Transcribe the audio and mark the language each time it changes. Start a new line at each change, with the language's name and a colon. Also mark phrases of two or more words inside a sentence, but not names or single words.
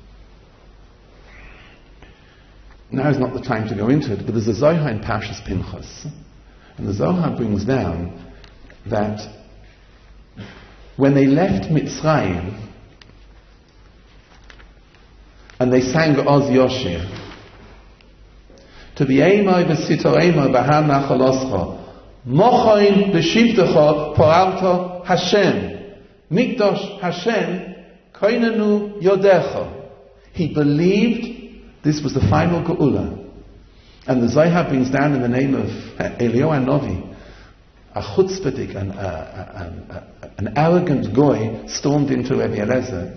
English: Now is not the time to go into it, but there's a Zohar in Parshas Pinchas, and the Zohar brings down that when they left Mitzrayim, and they sang Oz Yoshir, to the
Hebrew: תביאמו ותטעמו תביאמו בהר נחלתך מכון לשבתך פעלת השם מקדש השם, כוננו ידיך.
English: He believed this was the final Geula. And the Zohar brings down in the name of Eliyahu Hanavi, a chutzpahdik, an arrogant goy stormed into Rabbi Eliezer.